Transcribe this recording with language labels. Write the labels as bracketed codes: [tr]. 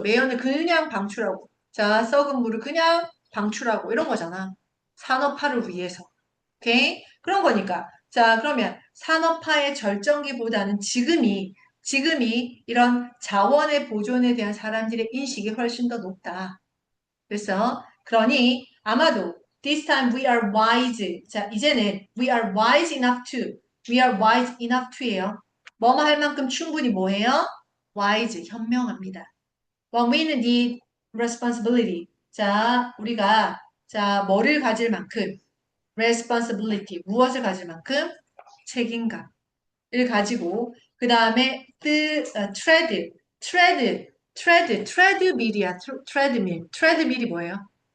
[ko] 매연을 그냥 방출하고, 자, 썩은 물을 그냥 방출하고 이런 거잖아. 산업화를 위해서. 오케이? 그런 거니까. 자, 그러면 산업화의 절정기보다는 지금이 이런 자원의 보존에 대한 사람들의 인식이 훨씬 더 높다. 그래서, 그러니 아마도 [en] this time we are wise. [ko] 자, 이제는 [en] we are wise enough to. we are wise enough to예요. [ko] 뭐뭐 할 만큼 충분히 뭐해요? wise, 현명합니다. [en] When we need responsibility. [ko] 자, 우리가 자, 뭐를 가질 만큼 responsibility, 무엇을 가질 만큼 책임감을 가지고 그 다음에 treadmill이야. treadmill이 뭐예요?